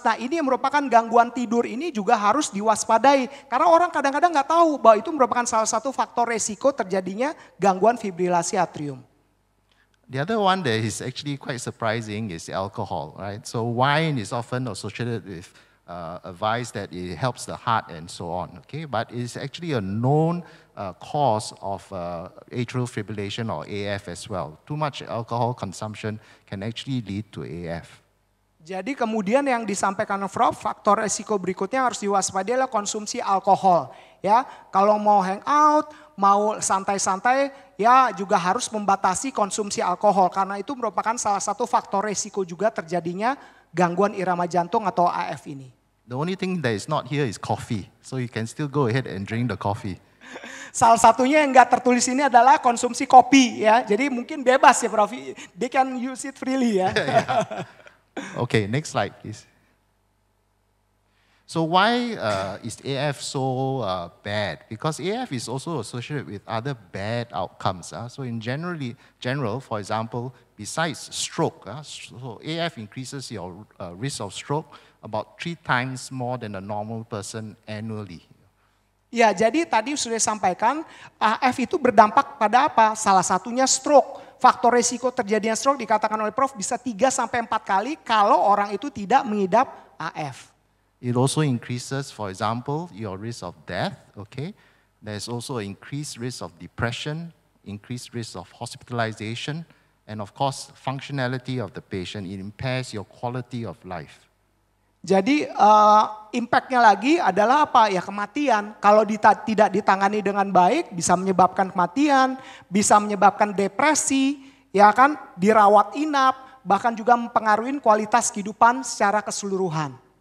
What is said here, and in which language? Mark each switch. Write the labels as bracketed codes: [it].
[id] Nah ini yang merupakan gangguan tidur ini juga harus diwaspadai. Karena orang kadang-kadang nggak tahu bahwa itu merupakan salah satu faktor resiko terjadinya gangguan fibrilasi atrium. [en] The other one that is actually quite surprising is alcohol, right? So wine is often associated with advice that it helps the heart and so on, okay? But it's actually a known cause of atrial fibrillation or AF as well. Too much alcohol consumption can actually lead to AF. [id] Jadi kemudian yang disampaikan Prof, faktor resiko berikutnya harus diwaspadai adalah konsumsi alkohol. Ya, kalau mau hangout, mau santai-santai, ya juga harus membatasi konsumsi alkohol karena itu merupakan salah satu faktor resiko juga terjadinya gangguan irama jantung atau AF ini. [en] The only thing that is not here is coffee, so you can still go ahead and drink the coffee. [id] Salah satunya yang nggak tertulis ini adalah konsumsi kopi ya. Jadi mungkin bebas ya Prof. [en] They can use it freely [id] ya. [en] Okay, next slide please. So why is AF so bad? Because AF is also associated with other bad outcomes. So in general, for example, besides stroke, so AF increases your risk of stroke about 3 times more than a normal person annually. [id] Ya, jadi tadi sudah disampaikan AF itu berdampak pada apa? Salah satunya stroke. Faktor resiko terjadinya stroke dikatakan oleh Prof bisa 3-4 kali kalau orang itu tidak mengidap AF. [en] It also increases, for example, your risk of death, okay? There's also increased risk of depression, increased risk of hospitalization, and of course, functionality of the patient. It impairs your quality of life. [id] Jadi impactnya lagi adalah apa? Ya kematian. Kalau tidak ditangani dengan baik bisa menyebabkan kematian, bisa menyebabkan depresi, ya kan, dirawat inap, bahkan juga mempengaruhi kualitas kehidupan secara keseluruhan.